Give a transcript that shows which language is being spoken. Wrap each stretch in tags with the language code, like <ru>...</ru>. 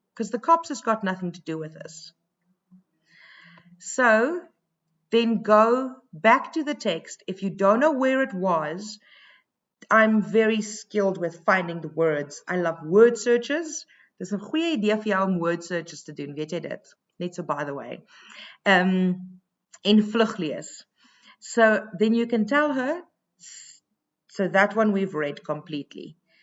<en>Because the cops has got nothing to do with this. So then go back to the text. If you don't know where it was, I'm very skilled with finding the words. I love word searches.</en> <af>Dis 'n goeie idee vir jou om word searches te doen, weet jy dit? Net so</af> <en>by the way.</en> <af>En vlug lees.</af> <en>So then you can tell her, so that one we've read completely.</en>